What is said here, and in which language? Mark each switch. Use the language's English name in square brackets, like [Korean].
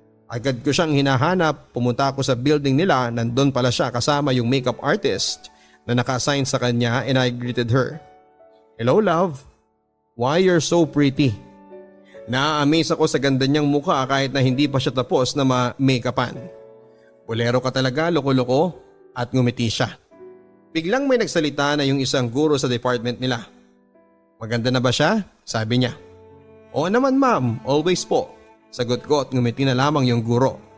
[Filipino] Agad ko siyang hinahanap, pumunta ako sa building nila, nandun pala siya kasama yung makeup artist na naka-assign sa kanya [English] and I greeted her. "Hello love, why you're so pretty?" [Filipino] Na-amaze ako sa ganda niyang mukha kahit na hindi pa siya tapos na ma-makeupan. "Bolero ka talaga, loko-loko," at ngumiti siya. Biglang may nagsalita na yung isang guro sa department nila. "Maganda na ba siya?" sabi niya. "Oo naman ma'am, always po," sagot ko at ngumiti na lamang yung guro.